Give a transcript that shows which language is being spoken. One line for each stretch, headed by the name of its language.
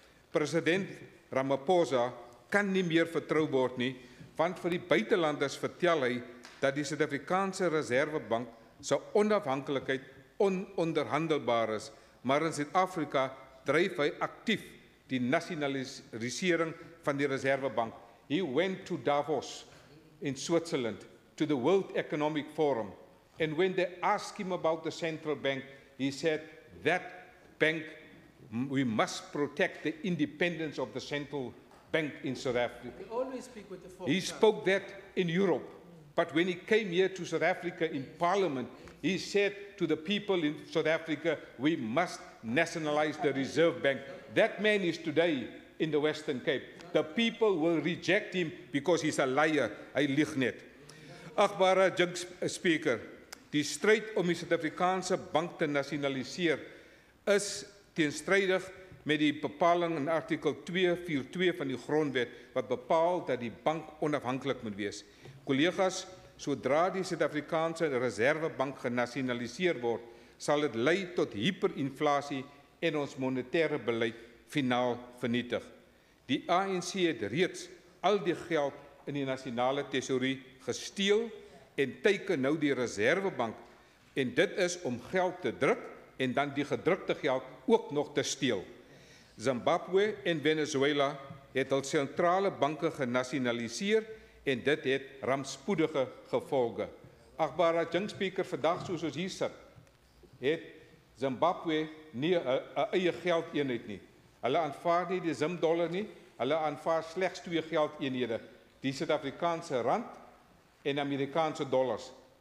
Afrikaans: President Ramaphosa kan nie meer vertrou word nie, want vir die buitelanders vertel hy dat die Suid-Afrikaanse Reservebank se onafhanklikheid ononderhandelbaar is, maar in Suid-Afrika dryf hy aktief die nasionalisering van die Reservebank.
English: He went to Davos in Switzerland, to the World Economic Forum, and when they asked him about the central bank, he said that bank, we must protect the independence of the central bank in South Africa. We always speak with the folk. He spoke that in Europe, but when he came here to South Africa in Parliament, he said to the people in South Africa, we must nationalize the Reserve Bank. That man is today in the Western Cape. The people will reject him because he's a liar.
Afrikaans: Hy lieg net. Agbare Speaker, die stryd om die Suid-Afrikaanse bank te nasionaliseer is teenstrydig met die bepaling in artikel 242 van die grondwet wat bepaal dat die bank onafhanklik moet wees. Collega's, sodra die Suid-Afrikaanse Reservebank genasionaliseer word, sal dit lei tot hyperinflasie en ons monetêre beleid finaal vernietig. Die ANC het reeds al die geld in die nasionale tesourie gesteel en teiken nou die Reservebank, en dit is om geld te druk en dan die gedrukte geld ook nog te steel. Zimbabwe en Venezuela het al sentrale banke genasionaliseer en dit het rampspoedige gevolge. Agbare adjunkspeaker, vandag soos ons hier sit, het Zimbabwe nie 'n eie geldeenheid nie. Hulle aanvaar nie die Zim-dollar nie, hulle aanvaar slegs 2 geldeenhede, die Suid-Afrikaanse rand en Amerikaanse dollars.